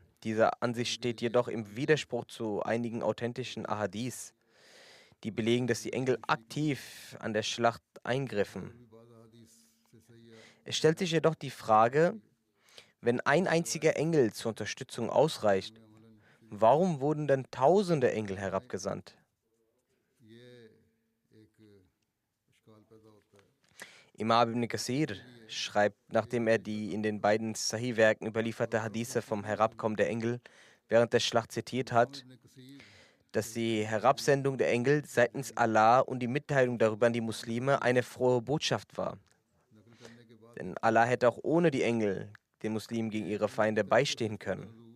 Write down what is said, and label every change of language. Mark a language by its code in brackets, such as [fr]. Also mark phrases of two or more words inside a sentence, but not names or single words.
[de] Diese Ansicht steht jedoch im Widerspruch zu einigen authentischen Ahadis, die belegen, dass die Engel aktiv an der Schlacht eingriffen. Es stellt sich jedoch die Frage, wenn ein einziger Engel zur Unterstützung ausreicht, warum wurden denn tausende Engel herabgesandt? Imam ibn Kathir schreibt, nachdem er die in den beiden Sahih-Werken überlieferte Hadithe vom Herabkommen der Engel während der Schlacht zitiert hat, dass die Herabsendung der Engel seitens Allah und die Mitteilung darüber an die Muslime eine frohe Botschaft war. Denn Allah hätte auch ohne die Engel den Muslimen gegen ihre Feinde beistehen können.